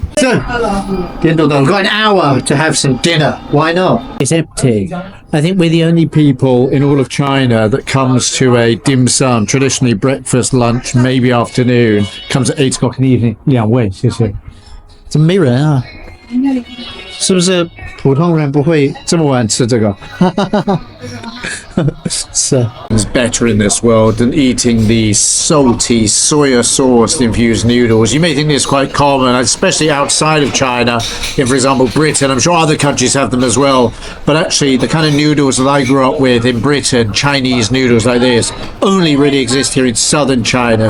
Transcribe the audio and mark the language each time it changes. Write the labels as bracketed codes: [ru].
[en] So, 点都德, we've got an hour to have some dinner. Why not? It's empty. I think we're the only people in all of China that comes to a dim sum, traditionally breakfast, lunch, maybe afternoon, comes at 8 o'clock in the evening. [zh] 2位，谢谢。怎么没人啊？是不是普通人不会这么晚吃这个？ [en] So it's better in this world than eating these salty soya sauce infused noodles. You may think it's quite common, especially outside of China. In, for example, Britain. I'm sure other countries have them as well. But actually, the kind of noodles that I grew up with in Britain, Chinese noodles like this, only really exist here in southern China.